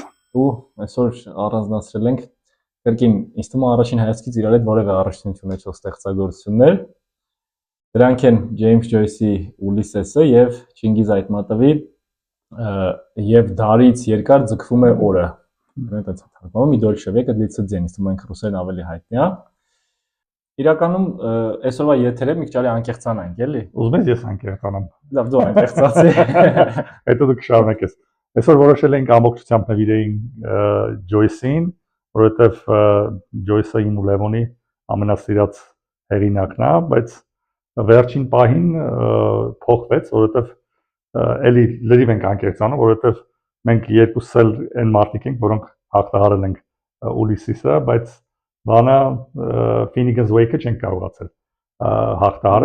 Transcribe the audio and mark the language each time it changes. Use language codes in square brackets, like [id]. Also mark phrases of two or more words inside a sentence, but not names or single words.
[hy] Ու այսօր առանձնացրել ենք կրկին ինձ թվում է առաջին հայացքից իրար հետ որևէ առնչություն ունեցող ստեղծագործություններ։ Դրանք են Ջեյմս Ջոյսի Ուլիսեսը եւ Չինգիզ Այթմատովի եւ դարից երկար ձգվում է օրը։ Այդպես թարգմանում «И дольше века длится день», ինձ թվում է ռուսերեն ավելի հայտնի է։ Իրականում այսօրվա եթերը մի քիչ ավելի անկեղծանանք, էլի։ Ուզում ես ես անկեղծանամ։ Լավ, դու անկեղծացի։ Հետո դու կշարունակես։ Այսօր որոշել ենք ամբողջությամբ նվիրեինք Ջոյսին, որովհետև Ջոյսը իմ ու Լևոնի ամենասիրած հեղինակն է, բայց վերջին պահին փոխվեց, որովհետև էլի լրիվ ենք անկեղծանում, որովհետև մենք երկուսս էլ այն մարդիկ ենք, որոնք հաղթահարել ենք Ուլիսիսը, բայց բանը Finnegan's Wake-ը չենք կարողացել հաղթահարել,